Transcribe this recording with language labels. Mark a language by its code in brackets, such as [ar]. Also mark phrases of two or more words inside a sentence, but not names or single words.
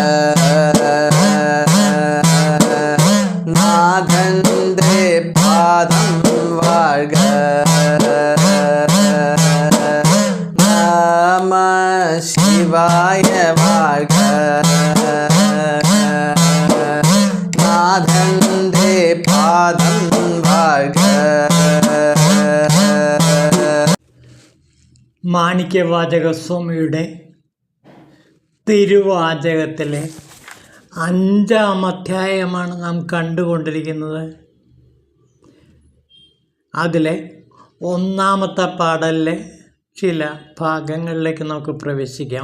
[ta] நாதந்தே பாதம் வாழ்க. நம சிவாய வாழ்க. நாதந்தே பாதம் வாழ்க. [ml] മാണിക്യവാചകസ്വാമിയുടെ തിരുവാചകത്തിലെ 5-ാം അധ്യായമാണ് നാം കണ്ടുകൊണ്ടിരിക്കുന്നത്. അതിലെ 1-ാമത്തെ പാടലിലെ ചില ഭാഗങ്ങളിലേക്ക് നമുക്ക് പ്രവേശിക്കാം.